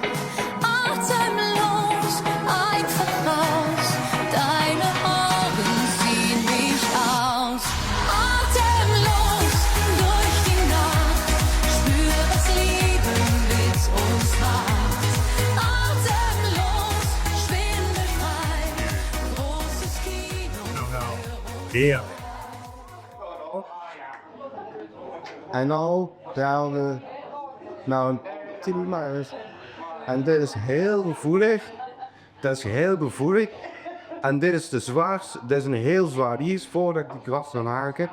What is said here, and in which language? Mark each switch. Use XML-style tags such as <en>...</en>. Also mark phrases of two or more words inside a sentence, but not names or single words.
<de>Atemlos, einfach raus, deine Augen ziehen mich aus. Atemlos durch die Nacht, spür, was Liebe mit uns macht. Atemlos, schwindelfrei, großes Kino für uns.</de> <nl>En nou gaan we naar een Tilmars. En dit is heel gevoelig. Dat is heel gevoelig. En dit is de zwaarste, dit is een heel zwaar iets voordat ik die kras kan haken.</nl>